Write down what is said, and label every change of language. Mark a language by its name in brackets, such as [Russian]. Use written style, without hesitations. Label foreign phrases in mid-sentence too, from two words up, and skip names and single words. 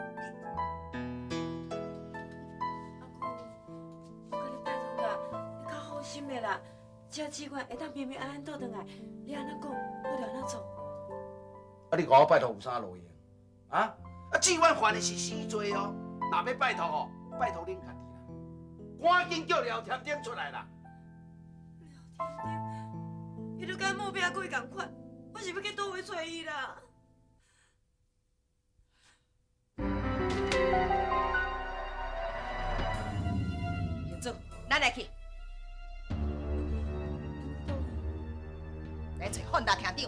[Min Nan Chinese] 我甲你拜托啦，你较好心的啦，只要志远会当平平安安倒转来，你安怎讲，我就安怎做。啊，你甲我拜托有啥路用？啊？志远犯的是死罪哦，若要拜托哦，拜托恁家己啦，赶紧叫廖添丁出来啦！廖添丁，伊就甲目标鬼共款，我是要去倒位找伊啦。业主，咱来去，来找范大厅长。